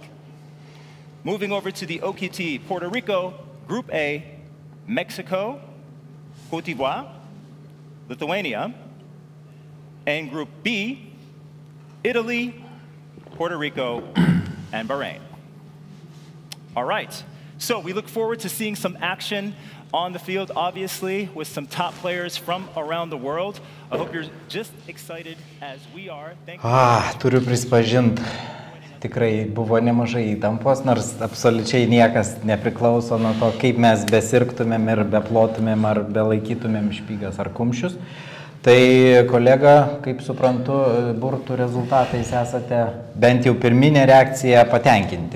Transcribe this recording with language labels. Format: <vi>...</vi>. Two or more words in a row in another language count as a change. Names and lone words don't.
<en>Moving over to the OQT Puerto Rico, Group A, Mexico, Cote d'Ivoire, Lithuania, and Group B, Italy, Puerto Rico, and Bahrain. All right, so we look forward to seeing some action on the field, obviously, with some top players from around the world. I hope you're just excited as we are. Thank you.</en> <lt>Turiu prispažinti, tikrai buvo nemažai įtampos, nors absoliučiai niekas nepriklauso nuo to, kaip mes besirgtumėm ir beplotumėm ar belaikytumėm špygas ar kumščius. Tai kolega, kaip suprantu, burtų rezultatais esate bent jau pirminė reakcija patenkinti.</lt>